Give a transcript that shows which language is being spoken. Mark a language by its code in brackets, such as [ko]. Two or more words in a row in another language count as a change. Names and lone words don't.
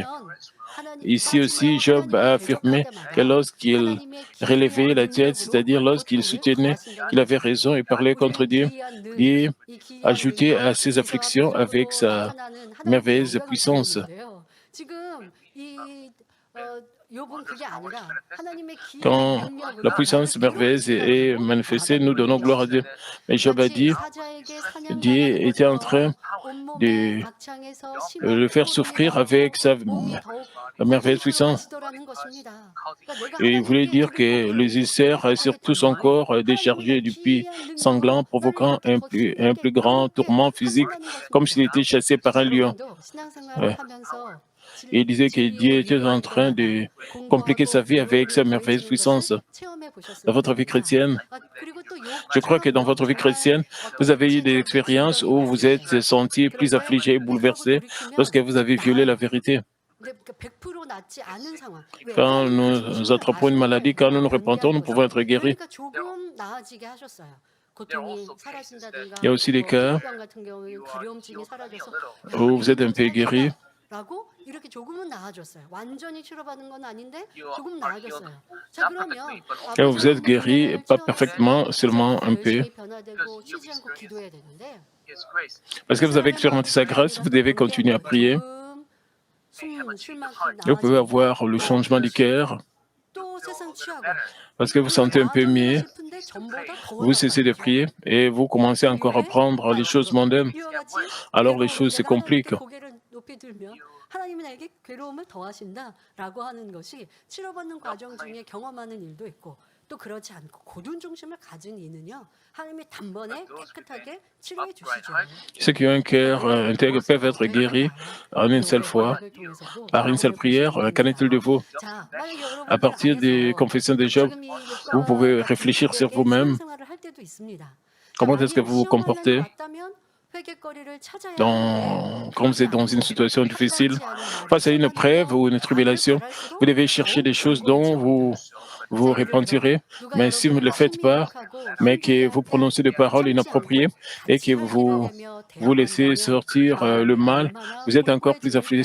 [fr] Ici aussi, Job a affirmé que lorsqu'il relevait la tête, c'est-à-dire lorsqu'il soutenait qu'il avait raison et parlait contre Dieu, Dieu ajoutait à ses afflictions avec sa merveilleuse puissance. [ko] 욥은 그게 아니라 하나님의 기이한 [fr] Quand [ko] 능력으로 [fr] la puissance [ko] 나를 [fr] merveilleuse [ko] 괴롭히시더라도 [fr] est manifestée, nous donnons [ko] 받아들이는 [fr] gloire à Dieu. [ko] 것입니다. [fr] Mais Job a [ko] 마치 [fr] dit, [ko] 사자에게 [fr] Dieu [ko] 사냥당한 [fr] était en [ko] 것처럼 [fr] train [ko] 온몸에 [fr] de [ko] 악창에서 심한 [fr] le faire [ko] 고통이 [fr] souffrir [ko] 나고 [fr] avec sa [ko] 몸이 더욱 [fr] merveilleuse puissance. [ko] 고통스러워하시더라는 것입니다. 그러니까 내가 [fr] Et il voulait [ko] 하나님께 [fr] dire [ko] 그를 [fr] que les [ko] 거부하기 [fr] ulcères [ko] 시작하게 [fr] sur tout son [ko] 되면 [fr] corps [ko] 하나님은 내 [fr] déchargé du puits [ko] 기이한 능력으로 [fr] sanglant, [ko] 나를 [fr] provoquant [ko] 이렇게 더 [fr] un [ko] 힘있게 [fr] plus grand [ko] 괴롭게 [fr] tourment physique, [ko] 하신다는 [fr] comme s'il [ko] 것입니다. [fr] était chassé par un lion. [ko] 여러분도 신앙생활을 [fr] Ouais. [ko] 하면서 [fr] Et il disait que Dieu était en train de compliquer sa vie avec sa merveilleuse puissance. Dans votre vie chrétienne, je crois que dans votre vie chrétienne, vous avez eu des expériences où vous êtes senti plus affligé et bouleversé lorsque vous avez violé la vérité. Quand nous attrapons une maladie, quand nous nous repentons, nous pouvons être guéris. Il y a aussi des cas où vous êtes un peu guéri. [ko] 라고 이렇게 조금은 나아졌어요. 완전히 치료받은 건 아닌데 조금 나아졌어요. 자 그러면 [fr] Et vous êtes guéri, pas parfaitement, seulement un peu. [ko] 열심히 변화되고 쉬지 않고 기도해야 되는데 [fr] Parce que vous avez expérimenté sa grâce, vous devez continuer à prier. Et vous pouvez avoir le changement du cœur. [ko] 또 세상 취하고 [fr] Parce que vous sentez un peu mieux, [ko] 싶은데 전보다 더 [fr] vous cessez de prier et vous commencez encore à prendre les choses mondaines. Alors les choses se compliquent. [ko] 고개를 높이 들면 하나님이 나에게 괴로움을 더하신다라고 하는 것이 치료받는 과정 중에 경험하는 일도 있고 또 그렇지 않고 고든 중심을 가진 이는요 하나님이 단번에 깨끗하게 치료해 주시죠. [fr] Ceux qui ont un cœur intègre peuvent être guéris en une seule fois, par une seule prière. Qu'en est-il de vous? [ko] 자, 만약에 여러분들 [fr] À partir des [ko] 안에서 [fr] confessions de Job, [ko] 지금 이 [fr] vous pouvez [ko] 욥과 [fr] réfléchir sur [ko] 같은 [fr] vous-même. [ko] 신앙생활을 할 때도 있습니다. [fr] Comment est-ce que vous vous [ko] 만약 [fr] comportez [ko] 시험관련이 왔다면 회개거리를 찾아야 하는데 [fr] quand vous êtes dans une situation difficile, face à une preuve ou une tribulation, vous devez chercher des choses dont vous vous repentirez. Mais si vous ne le faites pas, mais que vous prononcez des paroles inappropriées et que vous laissez sortir le mal, vous êtes encore plus affligé.